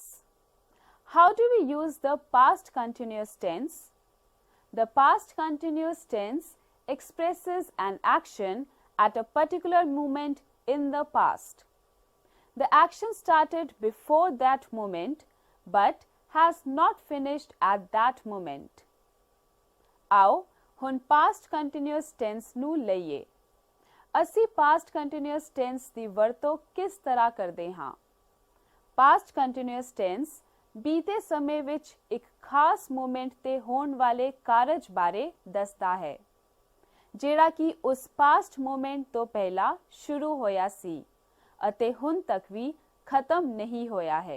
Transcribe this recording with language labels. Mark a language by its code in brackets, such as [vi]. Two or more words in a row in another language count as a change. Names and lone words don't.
[en] How do we use the past continuous tense? The past continuous tense expresses an action at a particular moment in the past. The action started before that moment but has not finished at that moment. [pa] आओ ਹੁਣ [en] past continuous tense [pa] ਨੂੰ ਲਈਏ। ਅਸੀਂ [en] past continuous tense [pa] ਦੀ ਵਰਤੋਂ ਕਿਸ ਤਰ੍ਹਾਂ ਕਰਦੇ ਹਾਂ? [en] Past continuous tense [pa] ਬੀਤੇ ਸਮੇਂ ਵਿੱਚ ਇੱਕ ਖਾਸ ਮੂਮੈਂਟ ਤੇ ਹੋਣ ਵਾਲੇ ਕਾਰਜ ਬਾਰੇ ਦੱਸਦਾ ਹੈ ਜਿਹੜਾ ਕਿ ਉਸ [en] past moment [pa] ਤੋਂ ਪਹਿਲਾਂ ਸ਼ੁਰੂ ਹੋਇਆ ਸੀ ਅਤੇ ਹੁਣ ਤੱਕ ਵੀ ਖਤਮ ਨਹੀਂ ਹੋਇਆ ਹੈ।